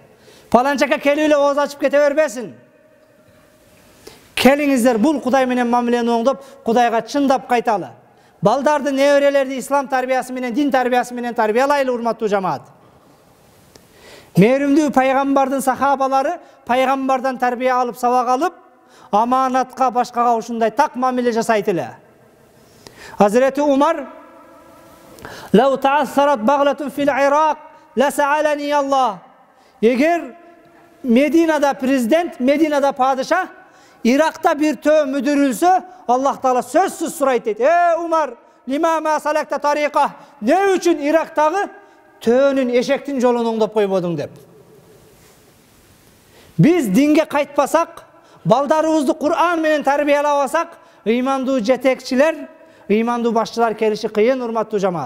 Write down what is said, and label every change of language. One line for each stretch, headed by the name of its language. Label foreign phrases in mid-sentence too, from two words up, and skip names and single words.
Kyrgyz: Паланчака келип эле ооз ачып кете бербесин. Келиңиздер, бул Кудай менен мамилени оңдоп, Кудайга чындап кайталы. Балдарды, неберелерди ислам тарбиясы менен, дин тарбиясы менен тарбиялайлы, урматтуу жамаат. Мээримдүү пайгамбардын сахабалары пайгамбардан тарбия алып, сабак алып, аманатка, башкага ушундай так мамиле жасайт эле.
Arabic: Hazreti Umar, "لو تعثرت بغلة في العراق لسألني الله."
Kyrgyz: Эгер Мединада президент, Мединада падыша, Иракта бир төө мүдүрүлсө, Аллах Таала сөзсүз сурайт дейт.
Arabic: عمر لم ما أصلحت طريقها?
Kyrgyz: Не үчүн Ирактагы төөнүн эшектин жолун оңдоп койбодуң деп. Биз динге кайтпасак, балдарыбызды Кур'ан менен тарбиялабасак, ыймандуу жетекчилер, ыймандуу башчылар келиши кыйын, урматтуу жамаат.